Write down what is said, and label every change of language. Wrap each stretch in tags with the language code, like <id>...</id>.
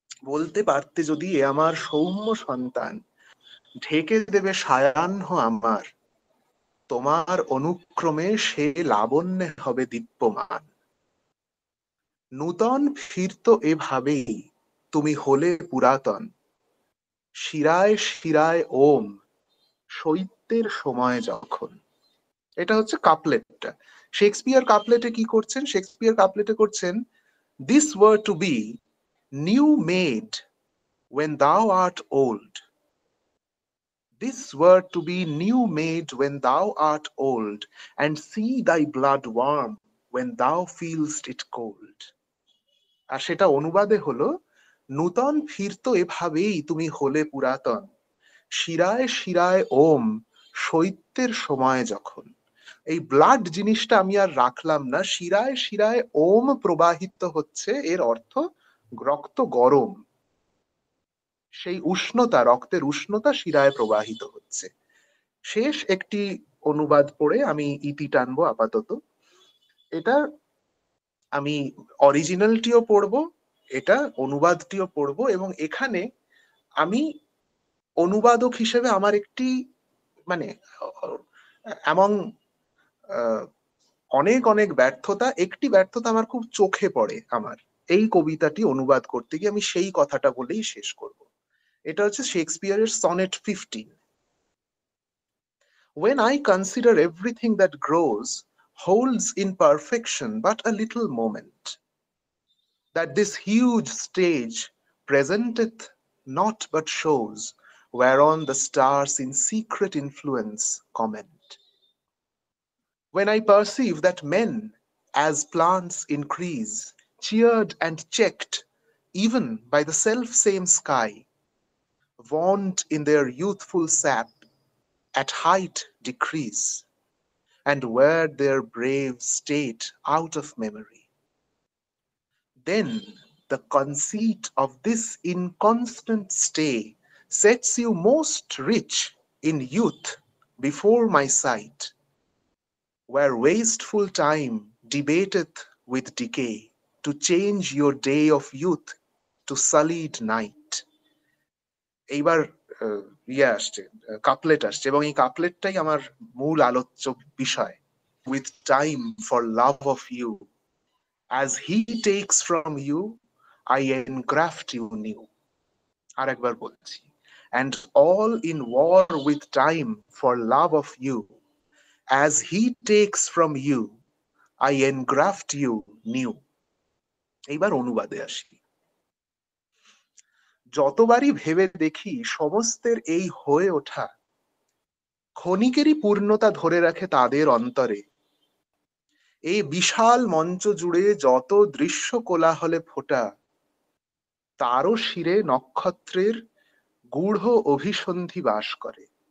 <bn>বলতে পারতে যদি এ আমার সৌম্য সন্তান, ঢেকে দেবে সায়াহ্ন আমার, তোমার অনুক্রমে সে লাবণ্যে হবে দীপ্যমান। নূতন ফিরত এভাবেই তুমি হলে পুরাতন, শিরায় শিরায় ওম শৈত্যের সময় যখন। এটা হচ্ছে কাপলেটটা। শেক্সপিয়ার কাপলেটে কি করছেন? শেক্সপিয়ার কাপলেটে করছেন,</bn> <en>This were to be new made when thou art old, this were to be new made when thou art old, and see thy blood warm when thou feelst it cold.</en> <bn>আর সেটা অনুবাদে হলো, নূতন ফিরতো এভাবেই তুমি হলে পুরাতন, শিরায় শিরায় ওম শৈত্যের সময় যখন। এই ব্লাড জিনিসটা আমি আর রাখলাম না, শিরায় শিরায় ওম প্রবাহিত হচ্ছে, এর অর্থ রক্ত গরম, সেই উষ্ণতা, রক্তের উষ্ণতা শিরায় প্রবাহিত হচ্ছে। শেষ একটি অনুবাদ পড়ে আমি ইতি টানবো আপাতত। এটা আমি অরিজিনালটিও পড়বো, এটা অনুবাদটিও পড়বো, এবং এখানে আমি অনুবাদক হিসেবে আমার একটি মানে এমন অনেক অনেক ব্যর্থতা, একটি ব্যর্থতা আমার খুব চোখে পড়ে আমার এই কবিতাটি অনুবাদ করতে গিয়ে, আমি সেই কথাটা বলেই শেষ করব। এটা হচ্ছে শেক্সপিয়ারের sonnet 15।</bn> <en>When I consider everything that grows holds in perfection but a little moment, that this huge stage presenteth not but shows, whereon the stars in secret influence comment. When I perceive that men, as plants increase, cheered and checked even by the self-same sky, vaunt in their youthful sap, at height decrease, and wear their brave state out of memory, then the conceit of this inconstant stay sets you most rich in youth before my sight, where wasteful time debateth with decay to change your day of youth to sullied night. এইবার</en> <bn>ইয়ে আসছে, couplet আসছে, এবং এই কাপলেটটাই আমার মূল আলোচ্য বিষয়।</bn> <en>With time for love of you, as he takes from you, I engraft you new.</en> <bn>আর একবার বলছি,</bn> <en>and all in war with time for love of you, as he takes from you, I engraft you new.</en> <bn>এইবার অনুবাদে আসি। যতবারই ভেবে দেখি সমস্তের এই হয়ে ওঠা ক্ষণিকেরই পূর্ণতা ধরে রাখে তাদের অন্তরে, এই বিশাল মঞ্চ জুড়ে যত দৃশ্য কোলাহলে ফোটা, তারও শিরে নক্ষত্রের গূঢ় অভিসন্ধি বাস করে।</bn>